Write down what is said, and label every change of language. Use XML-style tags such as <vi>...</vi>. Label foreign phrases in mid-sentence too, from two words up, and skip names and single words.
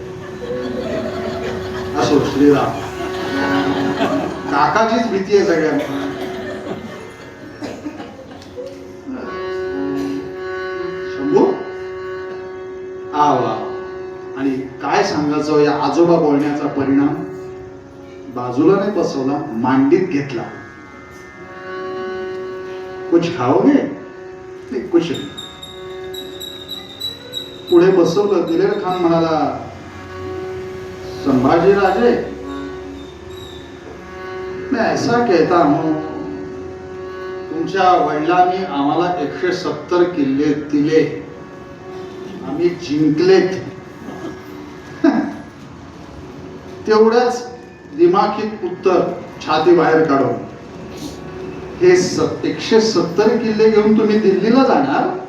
<mr>असो श्रीराम, काकाचीच भीती आहे सगळ्यांना. शंभू आवा. आणि काय सांगायचं या आजोबा बोलण्याचा परिणाम, बाजूला नाही बसवला, मांडीत घेतला.</mr> <hi>कुछ खाओगे?</hi> <mr>नाही,</mr> <hi>कुछ नाही.</hi> <mr>पुढे बसवलं. दिलेर खान म्हणाला, संभाजी राजे,</mr> <hi>मैं ऐसा कहता हूं,</hi> <mr>तुमच्या वडिलांनी आम्हाला 170 किल्ले दिले, आम्ही जिंकलेत. तेवढ्याच दिमाखीत उत्तर छाती बाहेर काढून, हे 170 किल्ले घेऊन तुम्ही दिल्लीला जाणार?</mr>